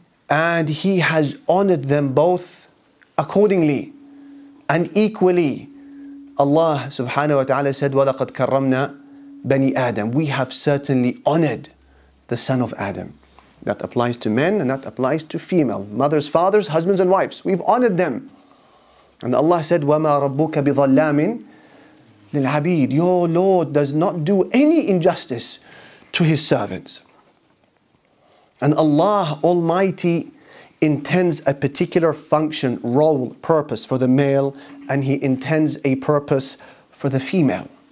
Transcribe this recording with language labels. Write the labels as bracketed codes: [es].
[en] And He has honored them both accordingly and equally. Allah subhanahu wa ta'ala said, [ar] وَلَقَدْ كَرَّمْنَا بَنِي آدَمَ. [en] We have certainly honored the son of Adam. That applies to men and that applies to female. Mothers, fathers, husbands and wives. We've honored them. And Allah said, [ar] وَمَا رَبُّكَ بِظَلَّامٍ لِلْعَبِيدِ. [en] Your Lord does not do any injustice to His servants. And Allah Almighty intends a particular function, role, purpose for the male, and He intends a purpose for the female.